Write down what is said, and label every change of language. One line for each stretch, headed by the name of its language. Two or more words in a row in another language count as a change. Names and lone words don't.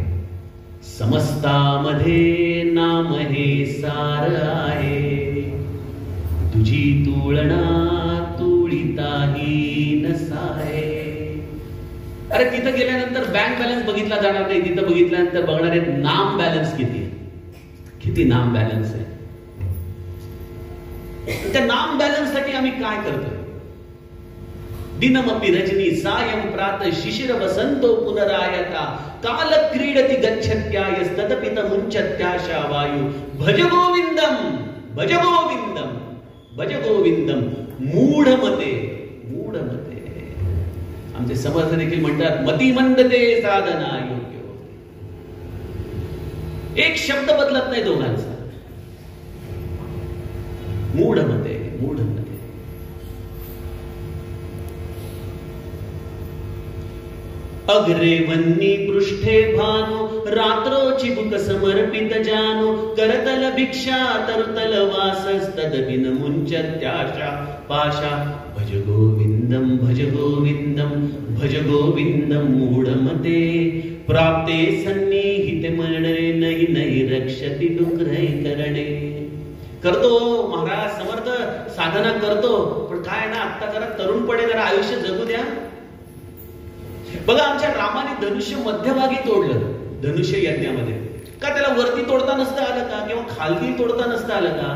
Marathi: समस्तामध्ये नाम हे सार आहे, तुझी तुळना तुळिताही नसाय. अरे तिथं गेल्यानंतर
English: bank balance
Marathi: बघितला जाणार नाही, तिथं बघितल्यानंतर बघणार आहे नाम बॅलन्स किती नाम बॅलन्स आहे. त्या नाम बॅलन्स साठी आम्ही काय करतोय?
Sanskrit: दिनमपि रजनी सायं प्रातः शिशिर वसंतो पुनरायता काल क्रीडति गच्छत्यायस्तदपि तमुञ्चत्याशा वायु भज गोविंदम भज गोविंदम भज गोविंदम मूढमते.
Marathi: आमचे समर्थ देखील म्हणतात, मतिमंदते साधना योग्य. एक शब्द बदलत नाही दोघांचा. मूढमते.
Sanskrit: अग्रे वन्नी पृष्ठे भानु रात्रो चिबुक समर्पित जानु करतल भिक्षा तरुतल वासस्तदपि न मुञ्चत्याशा पाशा भज गोविंदम भज गोविंदम भज गोविंदम मूढमते प्राप्ते सन्निहिते मरणे नहि नहि रक्षति डुक्रय करणे.
Marathi: करतो महाराज समर्थ, साधना करतो, पण काय ना आता जरा तरुणपणे जरा आयुष्य जगू द्या. बघा, आमच्या रामाने धनुष्य मध्यभागी तोडलं धनुष्य यज्ञामध्ये. का त्याला वरती तोडता नसतं आलं का, किंवा खालती तोडता नसतं आलं का?